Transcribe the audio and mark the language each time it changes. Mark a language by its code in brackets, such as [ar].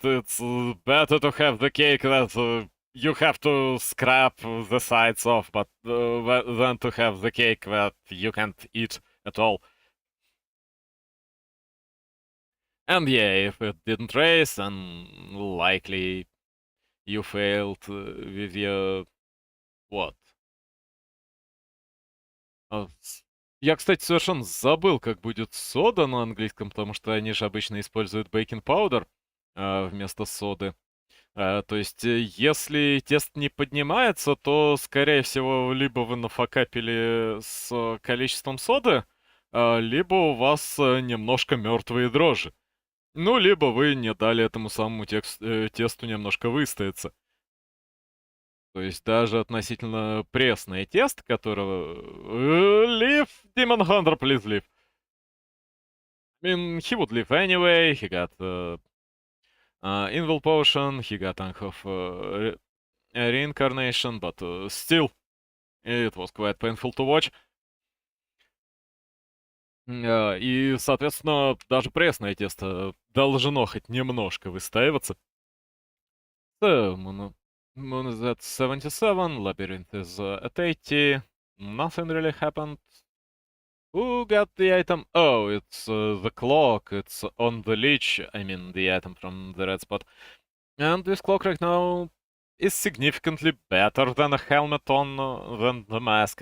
[en] It's better to have the cake that you have to scrap the sides off, but than to have the cake that you can't eat at all. And yeah, if it didn't raise, then likely you failed with your... what? [ru] Я, кстати, совершенно забыл, как будет сода на английском, потому что они же обычно используют бейкинг-паудер вместо соды. То есть, если тест не поднимается, то, скорее всего, либо вы нафакапили с количеством соды, либо у вас немножко мертвые дрожжи. Ну, либо вы не дали этому самому тесту немножко выстояться. То есть даже относительно пресный тест, которого... [en] Leave, Demon Hunter, please leave. I mean, he would leave anyway, he got Invul Potion, he got Tank of Reincarnation, but still, it was quite painful to watch. [ru] И, соответственно, даже пресное тесто должно хоть немножко выстаиваться. [en] So, Moon is at 77, Labyrinth is at 80, nothing really happened. Who got the item? Oh, it's the clock, it's on the leech, I mean the item from the red spot. And this clock right now is significantly better than a helmet on than the mask.